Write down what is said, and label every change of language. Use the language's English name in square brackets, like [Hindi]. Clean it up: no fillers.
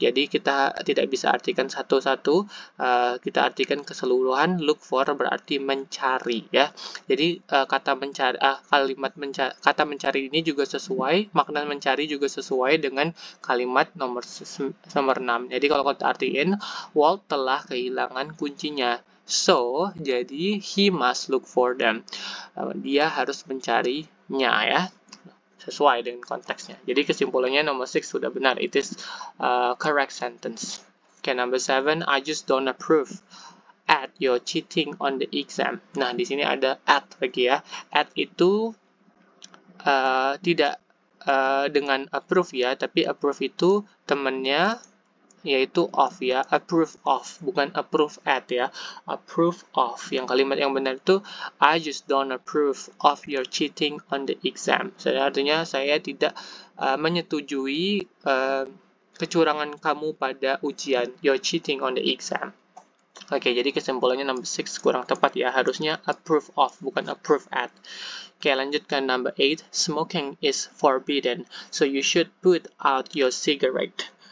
[Indonesian] Jadi, kita tidak bisa artikan satu-satu. Kita artikan keseluruhan. Look for berarti mencari ya. Jadi, kata mencari ini juga sesuai, makna mencari juga sesuai dengan kalimat nomor 6. Jadi, kalau kita artiin, Walt telah kehilangan kuncinya. [English] So, [Indonesian] jadi [English] he must look for them. [Indonesian] Dia harus mencarinya ya. Sesuai dengan konteksnya. Jadi kesimpulannya nomor 6 sudah benar. [English] It is correct sentence. Okay, number 7, I just don't approve at you're cheating on the exam. [Indonesian] Nah, di sini ada at lagi ya. At itu tidak dengan approve ya, tapi approve itu temannya yaitu of ya, approve of, bukan approve at ya, approve of. Yang kalimat yang benar itu [English] I just don't approve of your cheating on the exam. [Indonesian] Artinya saya tidak menyetujui kecurangan kamu pada ujian. [English] You're cheating on the exam. [Indonesian] Oke, jadi kesimpulannya number 6 kurang tepat ya. Harusnya approve of, bukan approve at. Oke, lanjutkan number 8. [English] Smoking is forbidden, so you should put out your cigarette.